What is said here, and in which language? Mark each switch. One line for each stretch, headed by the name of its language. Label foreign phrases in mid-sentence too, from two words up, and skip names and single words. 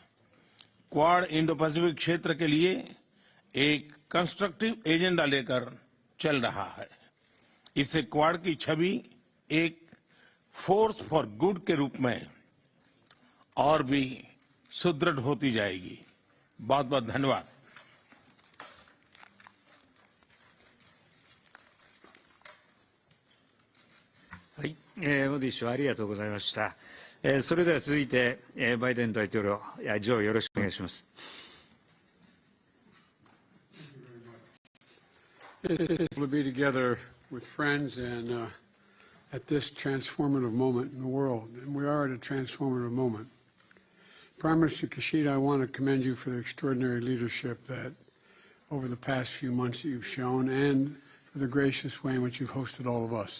Hindi: क्वाड इंडो पैसिफिक क्षेत्र के लिए एक
English: constructive agenda
Hindi: लेकर चल रहा है। इससे क्वाड की छवि एक
English: force for good
Hindi: के रूप में और भी सुदृढ़ होती जाएगी। बहुत बहुत धन्यवाद।
Japanese: はい、モディ首相ありがとうございました。それでは続いて、バイデン大統領、ジョーよろしくお願いします。
English: It's to be together with friends and at this transformative moment in the world, and we are at a transformative moment. Prime Minister Kishida, I want to commend you for the extraordinary leadership that over the past few months that you've shown, and for the gracious way in which you've hosted all of us.